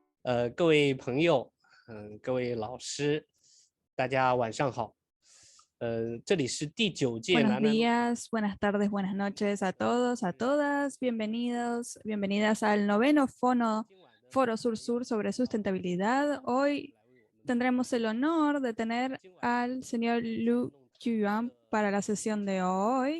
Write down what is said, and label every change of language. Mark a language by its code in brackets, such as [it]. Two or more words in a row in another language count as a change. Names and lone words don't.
[zh] 各位朋友，各位老师，大家晚上好。这里是第9届 [es] Buenos [zh] 南南 [es] días, buenas tardes, buenas noches a todos, a todas. Bienvenidos, bienvenidas al noveno Foro Sur-Sur sobre sustentabilidad. Hoy tendremos el honor de tener al señor Lu Yuan para la sesión de hoy.